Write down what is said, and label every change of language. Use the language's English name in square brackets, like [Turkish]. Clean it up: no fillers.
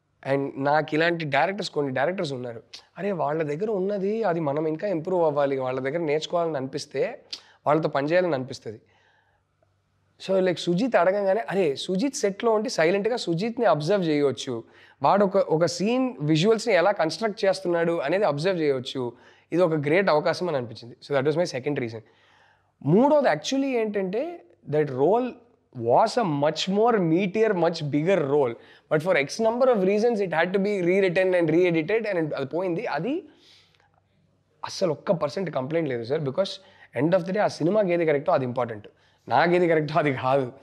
[Telugu] And నాకు ఇలాంటి కొన్ని డైరెక్టర్స్ ఉన్నారు, అరే వాళ్ళ దగ్గర ఉన్నది అది మనం ఇంకా ఇంప్రూవ్ అవ్వాలి, వాళ్ళ దగ్గర నేర్చుకోవాలని అనిపిస్తే వాళ్ళతో పనిచేయాలని అనిపిస్తుంది. సో లైక్ సుజీత్ అడగంగానే, అరే సుజీత్ సెట్లో ఉండి సైలెంట్గా సుజీత్ని అబ్జర్వ్ చేయవచ్చు, వాడు ఒక సీన్ విజువల్స్ని ఎలా కన్స్ట్రక్ట్ చేస్తున్నాడు అనేది అబ్జర్వ్ చేయవచ్చు, ఇది ఒక గ్రేట్ అవకాశం అని అనిపించింది. [English] So that was my second reason. [Telugu] మూడోది యాక్చువల్లీ ఏంటంటే [English] that role was a much more meatier, much bigger role, but for X number of reasons it had to be rewritten and re-edited, and [Telugu] అది పోయింది. అది అస్సలు 1% complaint లేదు sir, because end of the day ఆ సినిమాకి ఏది కరెక్టో అది ఇంపార్టెంట్, నాకేది కరెక్టో అది కాదు.